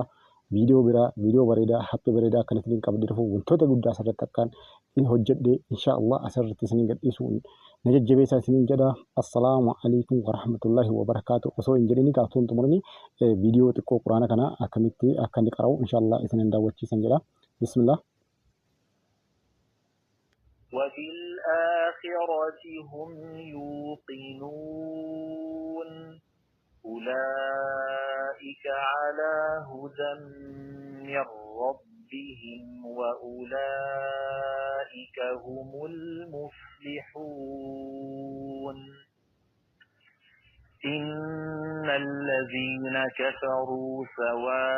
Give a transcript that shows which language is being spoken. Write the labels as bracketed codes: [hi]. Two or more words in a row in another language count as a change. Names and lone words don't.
[om] Viidiyoo biraa, viidiyoo bareedaa, happy bareedaa kan isiniin qabdee dhufu wantoota guddaa asirratti akkaan in hojjedhe inshallah asirratti isiniin gadhiisu na jajjabeessaa isiniin jedha. [ar] السلام عليكم ورحمة الله وبركاته. [om] Osoo hin jedhini kaasuun xumurni viidiyoo xiqqoo quraana kana akkamitti akka inni qara'u inshallah isiniin daawwachiisan jedha. Bismillah. [ar] وبالآخرة هم يوقنون أولئك على هدى من ربهم وأولئك هم المفلحون إن الذين كفروا سواء